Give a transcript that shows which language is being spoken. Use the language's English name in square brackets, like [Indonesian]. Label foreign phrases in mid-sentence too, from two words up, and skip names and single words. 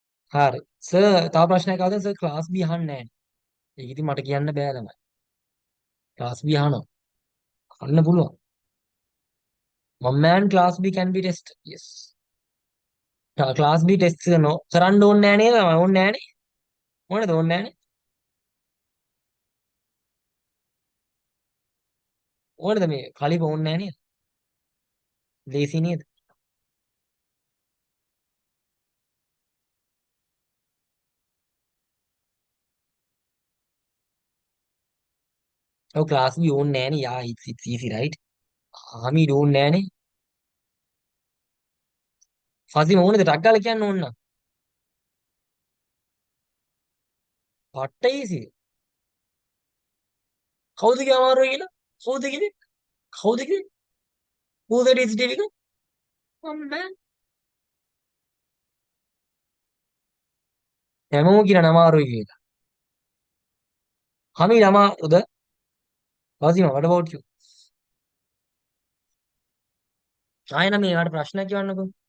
[Sinhala] හරි. සර් තව ප්‍රශ්නයක් අහන්න සර් ක්ලාස් B අහන්නේ නැහැ. ඒක ඉතින් මට කියන්න බෑ ළමයි. ක්ලාස් B අහනවා. අහන්න පුළුවන්. [English] One man class B can be tested. Yes. [Sinhala] ක්ලාස් B ටෙස්ට් කරනවා. කරන්න ඕනේ නැහැ නේද? ඕනේ නැහැ නේ. ඕනේද ඕනේ නැහැ නේ. ඕනේද මේ කලිප ඕනේ නැහැ නේද? ලේසි නේද? ඔව් ක්ලාස් B ඕනේ නැහැ නේ. යා [English] it's easy right? [Sinhala] ආමි ඕනේ නැහැ නේ. ෆසි ඕනේද ටක් ගාලා කියන්න ඕන නම්. පට්ට easy. කවුද කිය අමාරුයි කියලා? කවුද කිව්වේ? කවුද කිව්වේ? [English] Who said it's difficult? Man. [Sinhala] හැමෝම කියන අමාරුයි කියලා. හමි අමාරුද? ෆසිම [English] what about you? [Sinhala] ආයෙ නම් මේකට ප්‍රශ්නයක් කියවන්නකෝ.